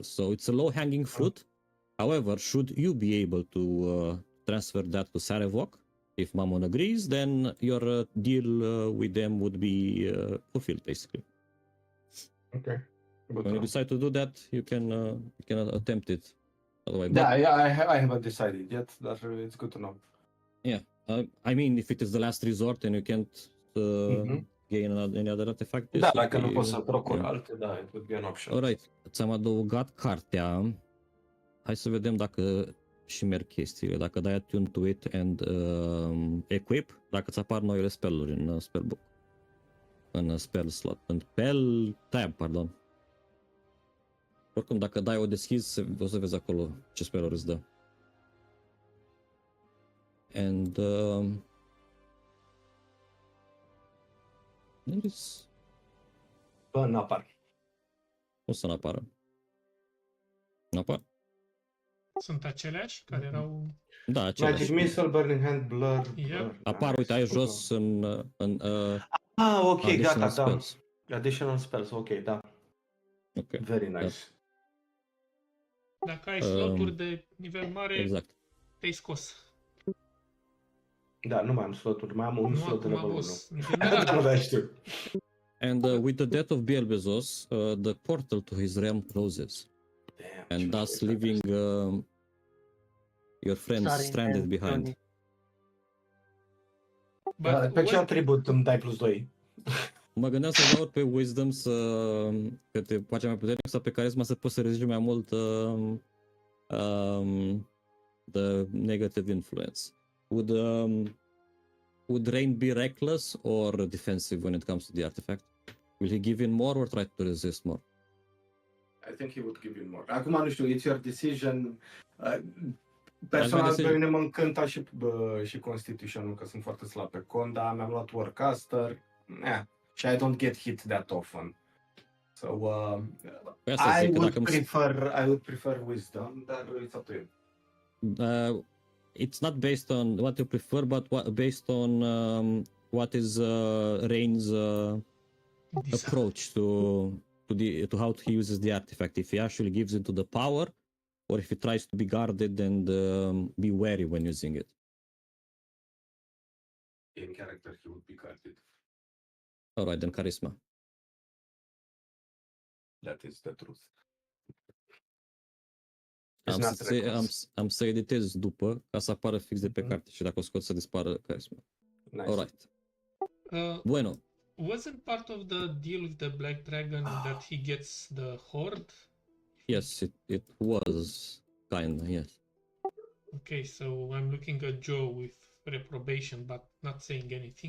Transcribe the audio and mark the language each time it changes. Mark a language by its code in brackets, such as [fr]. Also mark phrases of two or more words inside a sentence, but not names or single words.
[en] So it's a low-hanging fruit. However, should you be able to transfer that to Sarevok, if Mammon agrees, then your deal with them would be fulfilled, basically. Okay. When you decide to do that, you can attempt it. Otherwise, I haven't decided yet. It's good to know. Yeah, I mean, if it is the last resort and you can't gain any other artifact, [ro] Da, dacă nu poți să procuri alte, da, [en] it would be an option. Alright, [ro] ți-am adăugat cartea. Hai să vedem dacă și merg chestiile. Dacă dai [en] attune to it and equip, [ro] dacă ți apar noile spell-uri în spellbook. În [en] spell slot. [ro] În [en] spell tab, [ro] pardon. Oricum, dacă dai o deschizi, o să vezi acolo ce spell-uri îți dă. [en] And there is... [ro] Bă, n-apar. O să n-apară. N-apar? Sunt aceleași care erau... Da, aceleași. Magic Missile, Burning Hand, Blur. [en] Yep. [ro] Apar, uite, ai jos în ok, gata, da. spells. [en] Additional spells, ok, da. Ok. Very nice. [ro] Dacă ai sloturi de nivel mare, Exact. te-ai scos. Da, nu mai am sloturi, mai am un slot de level 1. Da, știu. [en] And with the death of Biel Bezos, the portal to his realm closes. Damn, And thus leaving your friends Sorry, stranded man, behind. Tony. [ro] Pe ce atribut îmi dai plus 2? Mă gândeam să dau pe Wisdom că te face mai puternic sau pe Charisma să poți să rezigi mai mult [en] the negative influence. Would Rain be reckless or defensive when it comes to the artifact? Will he give in more or try to resist more? I think he would give you more. [ro] Acum nu știu, [en] it's your decision. [ro] Personal, pe mine mă încânta și Constitution-ul, că sunt foarte slab pe con, dar mi-am luat Warcaster. [en] Și I don't get hit that often. So I would prefer Wisdom, dar it's up to you. It's not based on what you prefer, but based on what is Rain's approach to how he uses the artifact. If he actually gives it to the power, or if he tries to be guarded and be wary when using it. In character, he would be guarded. Alright, then Charisma. That is the truth. [ro] Am să editez după, ca să apară fix de pe carte și dacă o scot să dispară Charisma. [en] Nice. Alright. Bueno. Wasn't part of the deal with the Black Dragon that he gets the horde? Yes, it was kinda, yes. Okay, so I'm looking at Joe with reprobation, but not saying anything.